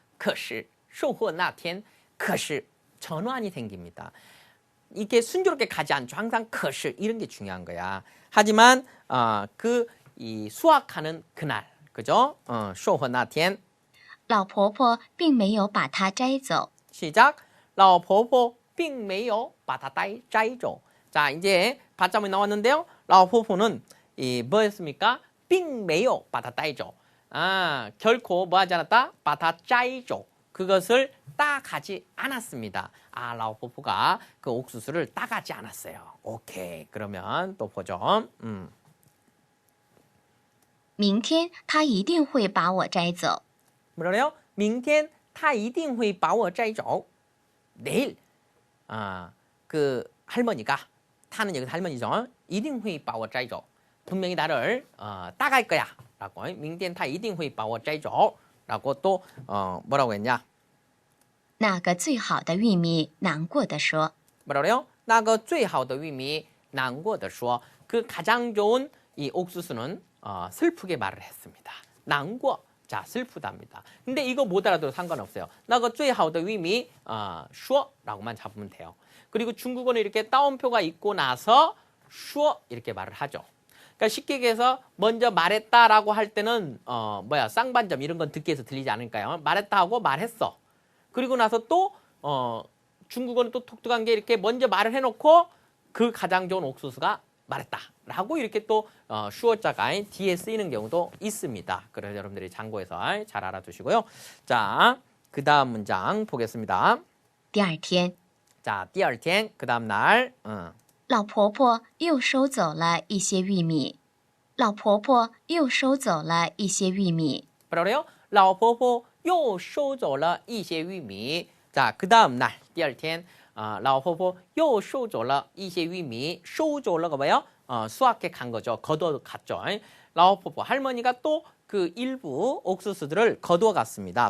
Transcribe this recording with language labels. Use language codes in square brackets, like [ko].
[zh] 可是收获那天可是 [ko] 전환이 생깁니다. 이게 순조롭게 가지 않죠. 항상 可是 이런 게 중요한 거야. 하지만 이 수확하는 그날, 그죠? [zh] 收获那天老婆婆并没有把它摘走。 [ko] 시작. [zh] 老婆婆并没有把它摘走. [ko] 자, 이제 받자문이 나왔는데요. 老婆婆는 뭐였습니까? [zh] 并没有把它摘走. [ko] 결코 뭐 하지 않았다? 把它摘走. 그것을 따가지 않았습니다. 라오포포가 그 옥수수를 따가지 않았어요. 오케이. 그러면 또 보죠. [zh] 明天他一定会把我摘走。 [ko] 뭐래요? [zh] 明天他一定会把我摘走. [ko] 내일 그 할머니가 타는 여기서 할머니죠. [zh] 一定会把我摘走. [ko] 분명히 나를 따갈 거야. 라고. [zh] 明天他一定会把我摘走. [ko] 라고 또 뭐라고 했냐? [zh] 那个最好的玉米难过的说 [ko] 뭐라 그래요? [zh] 那个最好的玉米难过的说. [ko] 그 가장 좋은 이 옥수수는 슬프게 말을 했습니다. 난고, 자 슬프답니다. 근데 이거 못 알아도 상관없어요. [zh] 那个最好的玉米说 [ko] 라고만 잡으면 돼요. 그리고 중국어는 이렇게 따옴표가 있고 나서 说 이렇게 말을 하죠. 그러니까 쉽게 얘기해서 먼저 말했다라고 할 때는 쌍반점 이런 건 듣기에서 들리지 않을까요? 말했다 하고 말했어. 그리고 나서 또 중국어는 또 독특한 게 이렇게 먼저 말을 해놓고 그 가장 좋은 옥수수가 말했다라고 이렇게 또 슈어자가 뒤에 쓰이는 경우도 있습니다. 그래서 여러분들이 참고해서 잘 알아두시고요. 자, 그 다음 문장 보겠습니다. [zh] 第二天， [ko] 자, [zh] 第二天 [ko] 그 다음 날 [zh] 老婆婆又收走了一些玉米。老婆婆又收走了一些玉米。 [ko] 뭐라 그래요? [zh] 老婆婆又收走了一些玉米. [ko] 자, 그 다음 날, [zh] 第二天, 老婆婆又收走了一些玉米. [ko] 收走了가 뭐예요? 수확해 간 거죠. 거두어 갔죠. 老婆婆, 할머니가 또 그 일부 옥수수들을 거두어 갔습니다.